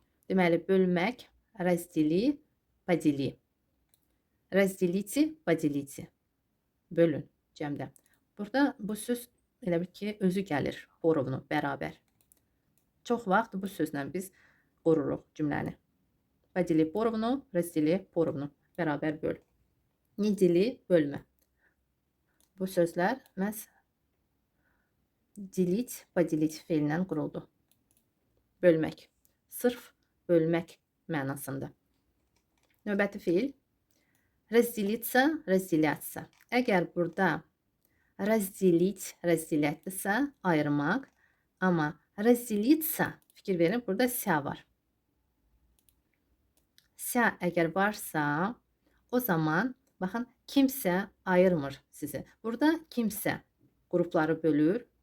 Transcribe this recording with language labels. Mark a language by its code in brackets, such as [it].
[az] Deməli, bölmək, раздели, подели. [ru] Разделите, поделите. [az] Bölün cəmdə. Burada bu söz elə bil ki, özü gəlir, поровну, bərabər. Çox vaxt bu sözlə biz qururuq cümləni. [ru] Подели поровну, раздели поровну, [az] bərabər böl. Не deli, bölmə. Bu sözlər məhz delить, поделить feilindən quruldu. Bölmək. Sırf bölmək mənasında. Növbəti feil. [ru] Разделиться, разделяться. [az] Əgər burada разделить, разделяться ayırmaq, amma разделиться, fikir verin, burada sə var. Sə əgər varsa, o zaman baxın, kimsə ayırmır sizi. Burada kimsə qrupları bölür,